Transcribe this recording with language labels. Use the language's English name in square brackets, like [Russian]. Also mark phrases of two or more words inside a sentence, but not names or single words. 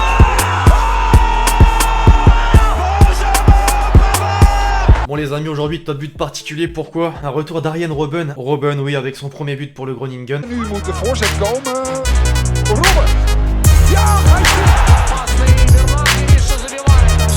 [French] Bon les amis, aujourd'hui top but particulier, pourquoi? Un retour d'Arjen Robben. Robben, oui, avec son premier but pour le Groningen. [Dutch] Nu moet de voorzet komen. Robben. Ja, hij zit.